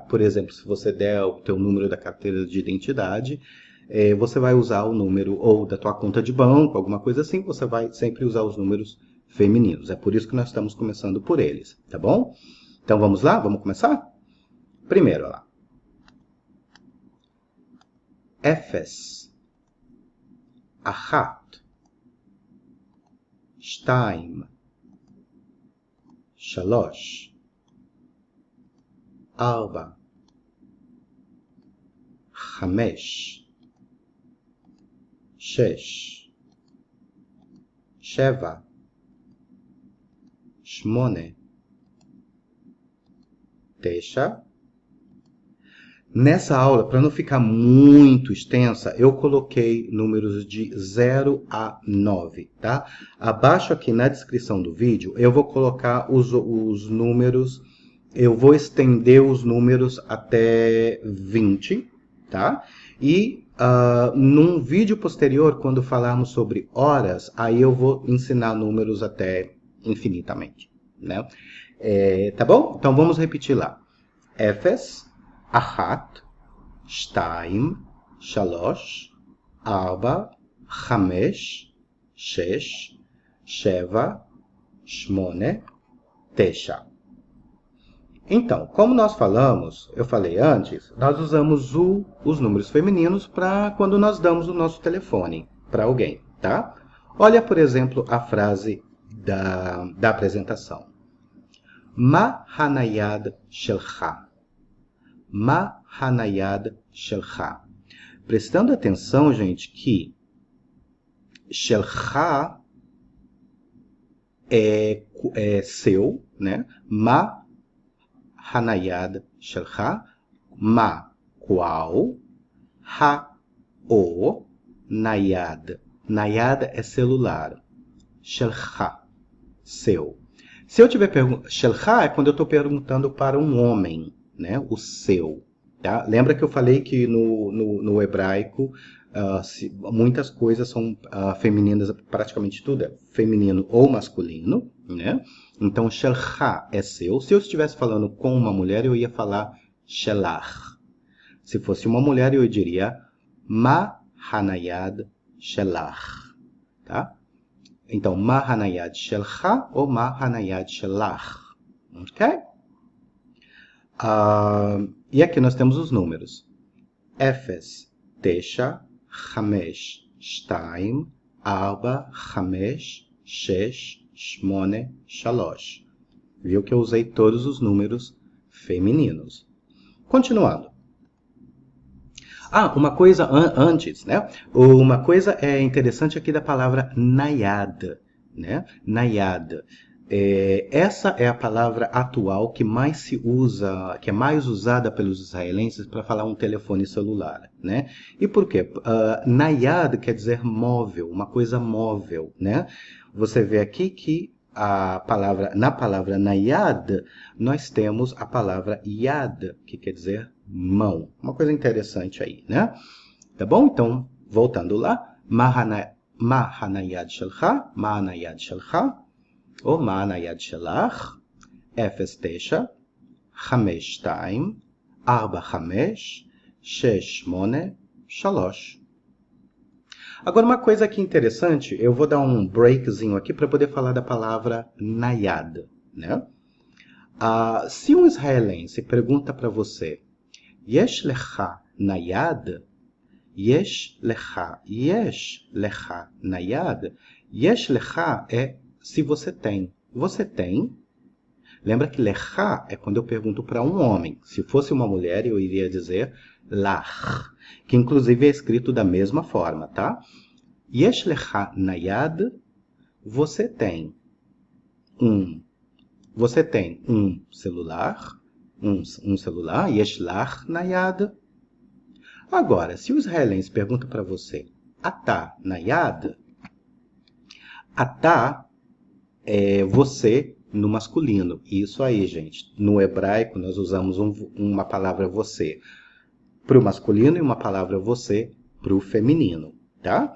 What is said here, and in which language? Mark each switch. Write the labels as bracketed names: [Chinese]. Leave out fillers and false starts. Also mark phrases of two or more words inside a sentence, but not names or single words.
[Portuguese] Por exemplo, se você der o teu número da carteira de identidade, você vai usar o número ou da tua conta de banco, alguma coisa assim, você vai sempre usar os números femininos. É por isso que nós estamos começando por eles, tá bom? Então vamos lá? Vamos começar? Primeiro, olha lá. Efes, [Hebrew] אחת, שתיים, שלוש, ארבע, חמש, שש, שבע, שמונה, תשע. [Portuguese] Nessa aula, para não ficar muito extensa, eu coloquei números de 0 a 9, tá? Abaixo aqui na descrição do vídeo, eu vou colocar os números, eu vou estender os números até 20, tá? E num vídeo posterior, quando falarmos sobre horas, aí eu vou ensinar números até infinitamente, né? Tá bom? Então vamos repetir lá. Efes, [Hebrew] אחת, שתיים, שלוש, ארבע, חמש, שש, שבע, שמונה, תשע. [Portuguese] Então, como nós falamos, eu falei antes, nós usamos os números femininos para quando nós damos o nosso telefone para alguém, tá? Olha, por exemplo, a frase da apresentação. [Hebrew] מה הנייד שלך. מה הנייד שלך. [Portuguese] Prestando atenção, gente, que shelcha é seu, né? [Hebrew] מה הנייד שלך. [Portuguese] Ma, qual. Ha, o. Nayad. Nayad é celular. Shelcha, seu. Se eu tiver perguntando... Shelcha é quando eu estou perguntando para um homem, né? O seu. Tá? Lembra que eu falei que no hebraico muitas coisas são femininas, praticamente tudo é feminino ou masculino, né? Então, shelcha é seu. Se eu estivesse falando com uma mulher, eu ia falar shelach. Se fosse uma mulher, eu diria [Hebrew] מה הנייד שלך. [Portuguese] Tá? Então, [Hebrew] מה הנייד שלך ou מה הנייד שלך. [Portuguese] Ok? E aqui nós temos os números. Efes, [Hebrew] תשע, חמש, שתיים, ארבע, חמש, שש, שמונה, שלוש. [Portuguese] Viu que eu usei todos os números femininos. Continuando. Uma coisa antes, né? Uma coisa interessante aqui da palavra nayad, né? Nayad. Essa é a palavra atual que mais se usa, que é mais usada pelos israelenses para falar um telefone celular, né? E por quê? Nayad quer dizer móvel, uma coisa móvel, né? Você vê aqui que na palavra nayad, nós temos a palavra yad, que quer dizer mão. Uma coisa interessante aí, né? Tá bom? Então, voltando lá. [Hebrew] מה הנייד שלך, מה הנייד שלך, ou מה הנייד שלך, אפס תשע, חמש שתיים, ארבע חמש, שש שמונה, שלוש. [Portuguese] Agora, uma coisa aqui interessante, eu vou dar um breakzinho aqui para poder falar da palavra nayad, né? Se um israelense pergunta para você, [Hebrew] יש לך נייד? יש לך נייד? יש לך [Portuguese] é se você tem. Você tem? Lembra que lecha é quando eu pergunto para um homem. Se fosse uma mulher, eu iria dizer lach, que inclusive é escrito da mesma forma, tá? [Hebrew] יש לך נייד? [Portuguese] Você tem um celular, um celular, [Hebrew] יש לך נייד. [Portuguese] Agora, se o israelense pergunta para você, [Hebrew] אתה נייד? [Portuguese] Atá é você no masculino. Isso aí, gente. No hebraico, nós usamos uma palavra você para o masculino e uma palavra você para o feminino, tá?